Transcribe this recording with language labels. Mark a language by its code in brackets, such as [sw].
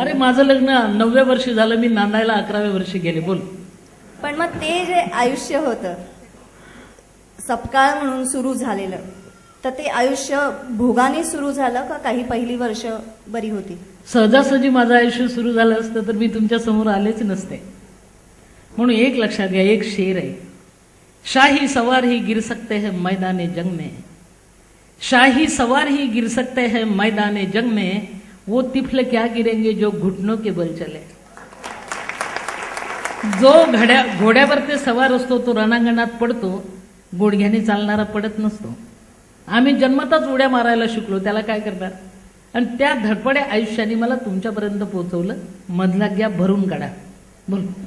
[mr] अरे माझं लग्न 9व्या वर्षी झालं, मी नांदायला 11व्या वर्षी गेले. बोल. पण मग ते जे आयुष्य होतं सपकाळ म्हणून सुरू झालेलं, तर ते आयुष्य भोगाने सुरू झालं का काही पहिली वर्ष बरी होती? सहजासहजी माझं आयुष्य सुरू झालं असतं तर मी तुमच्या समोर आलेच नसते. म्हणून एक लक्षात घ्या, एक शेर आहे, [hi] शाही सवार ही गिर सकते हैं मैदाने जंग में, शाही सवार ही गिर सकते हैं मैदाने जंग में, वो तिफल क्या गिरेंगे जो घुटनों के बल चले. [mr] जो घोड्यावर ते सवार असतो तो रणांगणात पडतो, गोडघ्याने चालणारा पडत नसतो. आम्ही जन्मताच उड्या मारायला शिकलो, त्याला काय करणार. आणि त्या धडपड्या आयुष्याने मला तुमच्यापर्यंत पोहोचवलं. मधला गॅप भरून काढा. बोल.